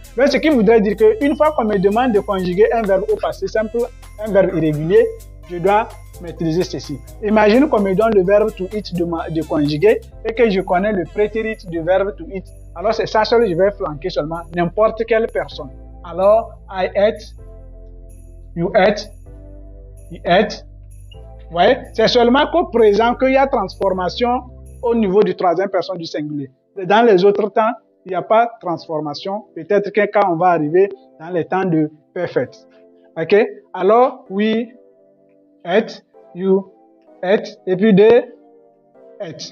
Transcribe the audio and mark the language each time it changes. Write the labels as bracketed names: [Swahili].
[French] Donc, ce qui voudrait dire qu'une fois qu'on me demande de conjuguer un verbe au passé simple, un verbe irrégulier, je dois maîtriser ceci. Imagine qu'on me donne le verbe to eat de conjuguer et que je connais le prétérit du verbe to eat. Alors, c'est ça seul, je vais flanquer seulement n'importe quelle personne. Alors, [English] I ate, you ate, he ate. [French] Vous voyez? C'est seulement qu'au présent qu'il y a transformation au niveau du troisième personne du singulier. Dans les autres temps, il n'y a pas de transformation. Peut-être que quand on va arriver dans les temps de perfect. Ok? Alors, [English] we ate, you ate, [French] et puis [English] they ate.